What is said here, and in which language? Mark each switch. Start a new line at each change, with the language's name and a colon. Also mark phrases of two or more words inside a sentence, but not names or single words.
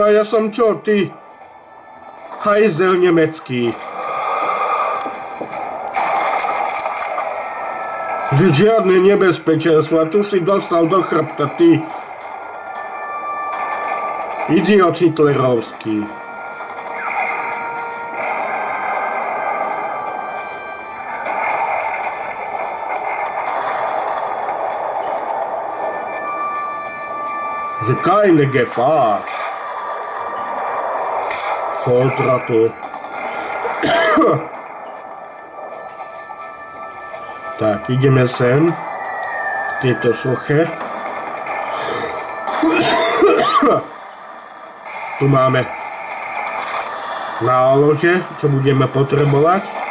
Slovak: A ja som čo, ty? Hajzel nemecký. Žiadne nebezpečenstvo. A tu si dostal do chrbta, ty. Idiot hitlerovský.
German: Keine Gefahr. Volltrottel.
Slovak: Tak, ideme sem. K tejto soche. Tu máme nálože, čo budeme potrebovať.